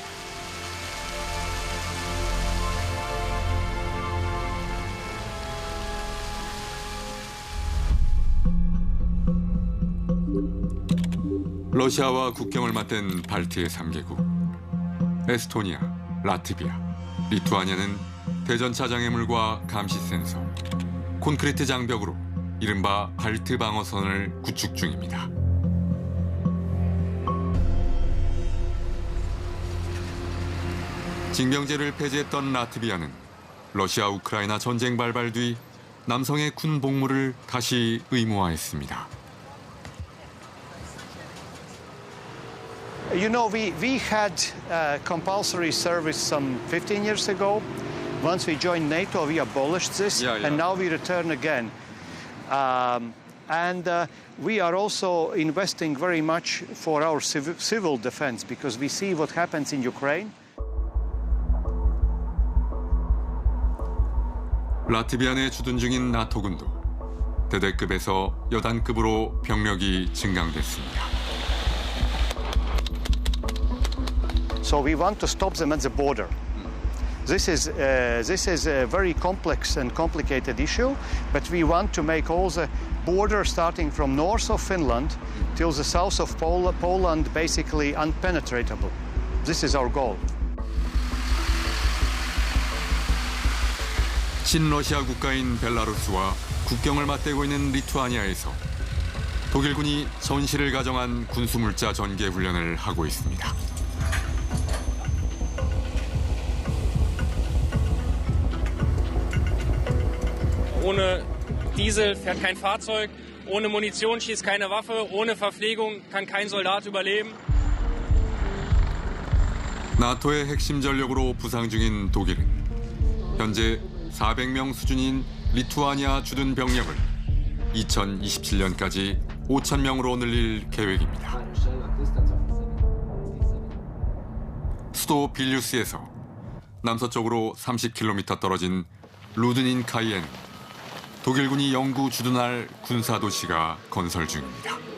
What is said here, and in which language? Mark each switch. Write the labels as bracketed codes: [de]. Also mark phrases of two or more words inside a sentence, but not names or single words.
[ko] 러시아와 국경을 맞댄 발트의 3개국, 에스토니아, 라트비아, 리투아니아는 대전차 장애물과 감시 센서, 콘크리트 장벽으로 이른바 발트 방어선을 구축 중입니다. 징병제를 폐지했던 라트비아는 러시아 우크라이나 전쟁 발발 뒤 남성의 군 복무를 다시 의무화했습니다. [en] You know, we had compulsory service some 15 years ago. Once we joined NATO, we abolished this, and now we return again. We are also investing very much for our civil defense because we see what happens in Ukraine. [ko] 라트비아 내 주둔 중인 나토군도 대대급에서 여단급으로 병력이 증강됐습니다. [en] So we want to stop them at the border. This is a very complex and complicated issue, but we want to make all the border starting from north of Finland till the south of Poland basically unpenetratable. This is our goal. [ko] 친러시아 국가인 벨라루스와 국경을 맞대고 있는 리투아니아에서 독일군이 전시를 가정한 군수물자 전개 훈련을 하고 있습니다. [de] Ohne Diesel fährt kein Fahrzeug, ohne Munition schießt keine Waffe, ohne Verpflegung kann kein Soldat überleben. [ko] 나토의 핵심 전력으로 부상 중인 독일은 현재 400명 수준인 리투아니아 주둔 병력을 2027년까지 5,000명으로 늘릴 계획입니다. 수도 빌뉴스에서 남서쪽으로 30km 떨어진 루드닌카이에는 독일군이 영구 주둔할 군사도시가 건설 중입니다.